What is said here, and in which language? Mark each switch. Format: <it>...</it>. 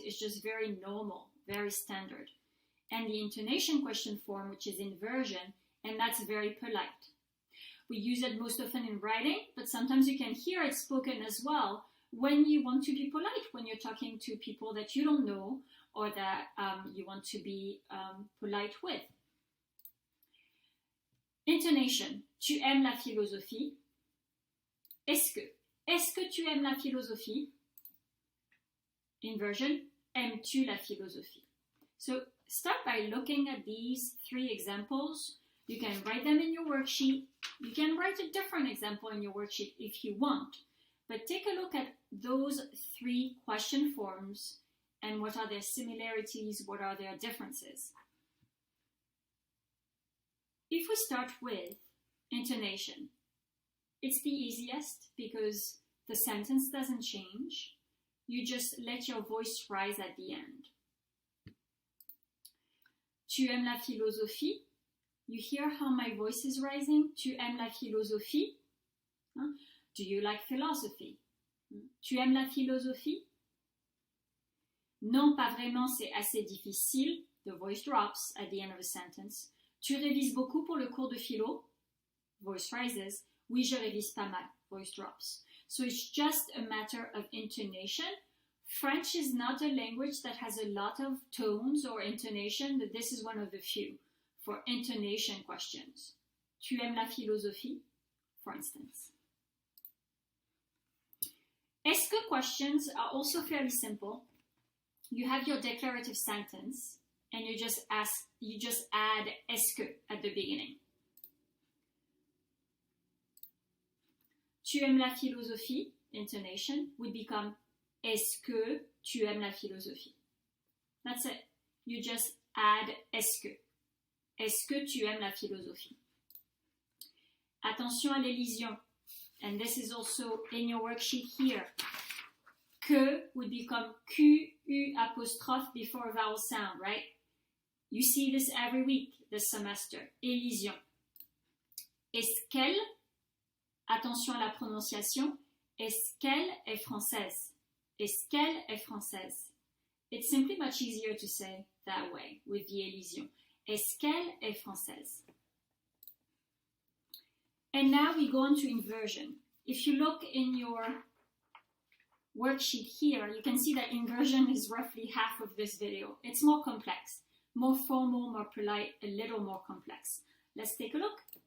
<en>It's just very normal, very standard. And the intonation question form, which is inversion, and that's very polite. We use it most often in writing, but sometimes you can hear it spoken as well when you want to be polite, when you're talking to people that you don't know, or that you want to be polite with. Intonation.</en> <fr>Tu aimes la philosophie? Est-ce que tu aimes la philosophie? Inversion. Aimes-tu la philosophie?</fr> <en>So start by looking at these three examples. You can write them in your worksheet. You can write a different example in your worksheet if you want. But take a look at those three question forms and what are their similarities, what are their differences. If we start with intonation, it's the easiest because the sentence doesn't change. You just let your voice rise at the end.</en> <fr>Tu aimes la philosophie?</fr> <en>You hear how my voice is rising?</en> <fr>Tu aimes la philosophie?</fr> <en>Do you like philosophy?</en> <fr>Tu aimes la philosophie? Non, pas vraiment, c'est assez difficile.</fr> <en>The voice drops at the end of a sentence.</en> <fr>Tu révises beaucoup pour le cours de philo?</fr> <en>Voice rises.</en> <fr>Oui, je révise pas mal.</fr> <en>Voice drops. So it's just a matter of intonation. French is not a language that has a lot of tones or intonation, but this is one of the few for intonation questions.</en> <fr>Tu aimes la philosophie?</fr> <en>For instance. Est-ce que questions are also fairly simple. You have your declarative sentence and you just add est-ce que at the beginning.</en> <fr>Tu aimes la philosophie, intonation,</fr> <en>would become</en> <fr>est-ce que tu aimes la philosophie?</fr> <en>That's it. You just add est-ce que.</en> <fr>Est-ce que tu aimes la philosophie? Attention à l'élision.</fr> <en>And this is also in your worksheet here. Que would become Q-U apostrophe before a vowel sound, right? You see this every week this semester.</en> <fr>Élision. Est-ce qu'elle, attention à la prononciation, est-ce qu'elle est française? Est-ce qu'elle est française?</fr> <en>It's simply much easier to say that way with the élision.</en> <fr>Est-ce qu'elle est française?</fr> <en>And now we go on to inversion. If you look in your worksheet here, you can see that inversion is roughly half of this video. It's more complex, more formal, more polite, a little more complex. Let's take a look.</en>